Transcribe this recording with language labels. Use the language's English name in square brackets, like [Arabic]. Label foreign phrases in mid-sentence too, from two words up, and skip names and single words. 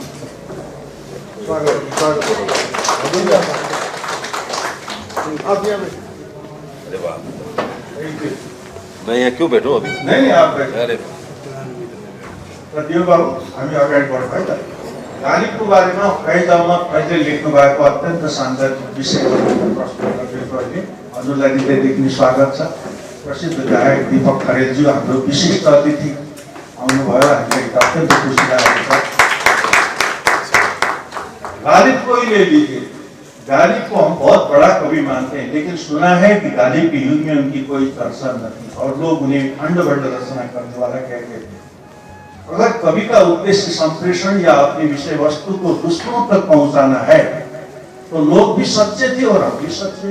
[Hindi] स्वागत आप यहाँ अरे वाह, मैं यहाँ क्यों बैठूं अभी? नहीं आप बैठे। अरे [Nepali] दियो बाबु हामी अगाडि बढ्छौँ है त। गालिबको बारेमा कहिलेमा कहिले लेख्नु भएको अत्यन्त सान्दर्भिक विषय प्रश्न गर्नुभएको अहिले हजुरलाई हृदयदेखि स्वागत छ। प्रसिद्ध गायक दीपक खरेलज्यू हाम्रो विशिष्ट अतिथि आउनुभयो, हामीलाई अत्यन्त खुसी लागेको छ। [Hindi] गालिब को ही ले लीजिए, गालिब को हम बहुत बड़ा कवि मानते हैं, लेकिन सुना है कि गालिब के युग में उनकी कोई चर्चा न थी और लोग उन्हें खंड-बंड रचना करने वाला कहते थे। अगर कवि का उद्देश्य संप्रेषण या अपनी विषय वस्तु को दूसरों तक पहुंचाना है तो लोग भी सच्चे थे और हम भी सच्चे।